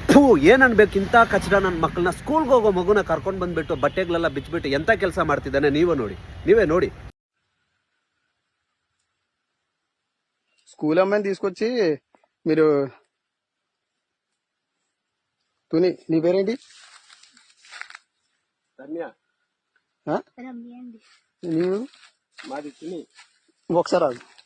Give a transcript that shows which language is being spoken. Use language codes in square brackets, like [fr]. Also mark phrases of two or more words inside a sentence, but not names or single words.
[kn] ಏನ್ ಅನ್ಬೇಕು ಇಂಥ ಕಚಡ ನನ್ನ ಮಕ್ಕಳನ್ನ ಸ್ಕೂಲ್ಗೆ ಹೋಗೋ ಮಗುನ ಕರ್ಕೊಂಡು ಬಂದ್ಬಿಟ್ಟು ಬಟ್ಟೆಗಳೆಲ್ಲ ಬಿಚ್ಚಿಬಿಟ್ಟು ಎಂತ ಕೆಲಸ ಮಾಡ್ತಿದ್ದಾನೆ ನೀವೇ ನೋಡಿ. [te] స్కూల్ అమ్మాయిని తీసుకొచ్చి మీరు తుని నీ పేరేంటి? ఆ? నీవు ఒకసారి ఆగు.